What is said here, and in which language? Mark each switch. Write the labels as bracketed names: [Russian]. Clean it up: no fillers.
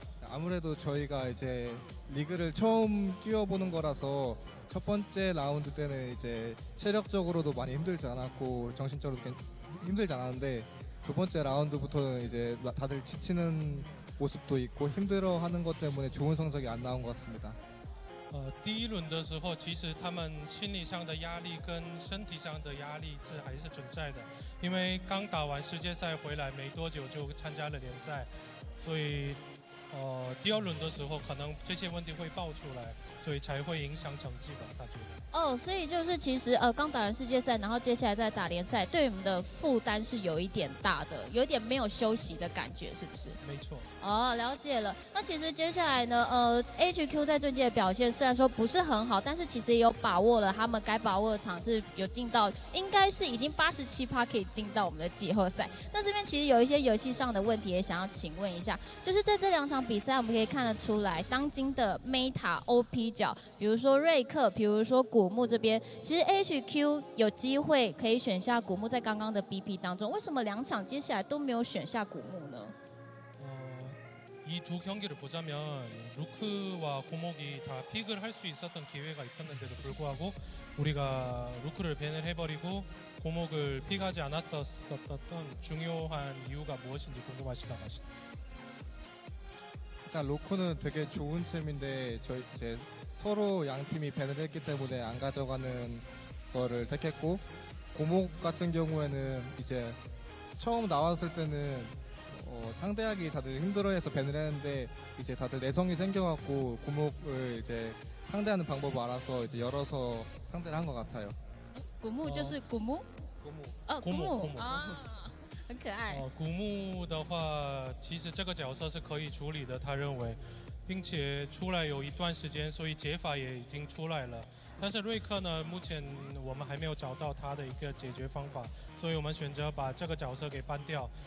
[Korean] 아무래도 저희가 이제 리그를 처음 뛰어보는 거라서 첫 번째 라운드 때는 이제 체력적으로도 많이 힘들지 않았고 정신적으로도 힘들지 않았는데 두 번째 라운드부터는 이제 다들 지치는 모습도 있고 힘들어하는 것 때문에 좋은 성적이 안 나온 것 같습니다. [Chinese] 第一轮的时候，其实他们心理上的压力跟身体上的压力还是存在的，因为刚打完世界赛回来没多久就参加了联赛，所以第二轮的时候可能这些问题会爆出来，所以才会影响成绩吧，他觉得。所以就是其实刚打完世界赛，然后接下来再打联赛，对你们的负担是有一点大的，有一点没有休息的感觉，是不是？没错。了解了。那其实接下来呢，HQ 在这届的表现虽然说不是很好，但是其实也有把握了他们该把握的场次，有进到，应该是已经87%可以进到我们的季后赛。那这边其实有一些游戏上的问题，也想要请问一下，就是在这2场比赛，我们可以看得出来，当今的 Meta OP 角，比如说瑞克，比如说古木这边，其实 HQ 有机会可以选下古木，在刚刚的 BP 当中，为什么2场接下来都没有选下古木呢？ [Korean] 이 두 경기를 보자면 루크와 고목이 다 픽을 할 수 있었던 기회가 있었는데도 불구하고 우리가 루크를 밴을 해버리고 고목을 픽하지 않았던 중요한 이유가 무엇인지 궁금하시다고 하십니다. 일단 로코는 되게 좋은 챔인데 저희 이제 서로 양 팀이 밴을 했기 때문에 안 가져가는 거를 택했고, 고목 같은 경우에는 이제 처음 나왔을 때는 상대하기 다들 힘들어해서 밴을 했는데 이제 다들 내성이 생겨갖고 고목을 이제 상대하는 방법을 알아서 이제 열어서 상대를 한 것 같아요. [Chinese] 古木就是古木，古木啊，很可爱。古木的话，其实这个角色是可以处理的，他认为，并且出来有一段时间，所以解法也已经出来了。但是瑞克呢，目前我们还没有找到他的一个解决方法，所以我们选择把这个角色给搬掉。